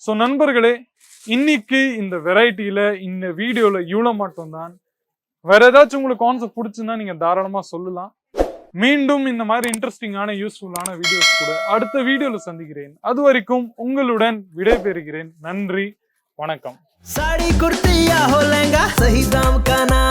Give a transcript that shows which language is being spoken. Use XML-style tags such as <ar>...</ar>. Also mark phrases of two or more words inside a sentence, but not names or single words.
<ta>ஸோ நண்பர்களே, இன்னைக்கு இந்த வெரைட்டியில இந்த வீடியோல இவ்வளோ மட்டும்தான். வேற ஏதாச்சும் உங்களுக்கு கான்செப்ட் பிடிச்சுன்னா நீங்க தாராளமா சொல்லலாம். மீண்டும் இந்த மாதிரி இன்ட்ரெஸ்டிங்கான யூஸ்ஃபுல்லான வீடியோஸ் கூட அடுத்த வீடியோல சந்திக்கிறேன். அது வரைக்கும் உங்களுடன் விடைபெறுகிறேன். நன்றி, வணக்கம்.</ta> <hi>साड़ी कुर्ती या हो लहंगा, सही दाम का</hi>